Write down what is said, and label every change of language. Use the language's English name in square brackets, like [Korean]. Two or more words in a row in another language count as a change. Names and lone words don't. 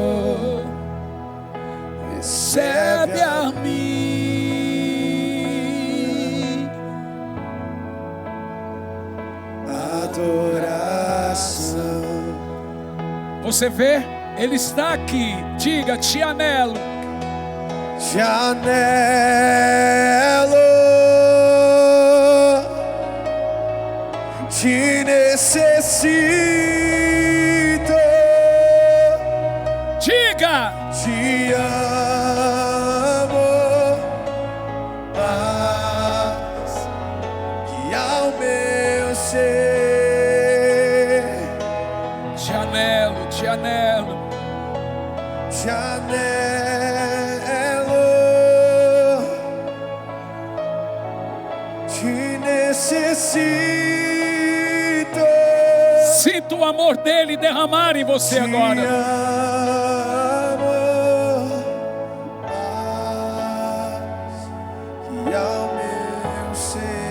[Portuguese] Recebe a mim adoração. Você vê? Ele está aqui. Diga, [Spanish] te anelo. Te anelo, te necessito, [Portuguese] Diga, te amo, mas que ao meu ser. [Spanish] te anelo, te anelo. Te anelo, te necessito. [Portuguese] Sinta o amor dele derramar em você agora. Te amo, mas que ao meu ser.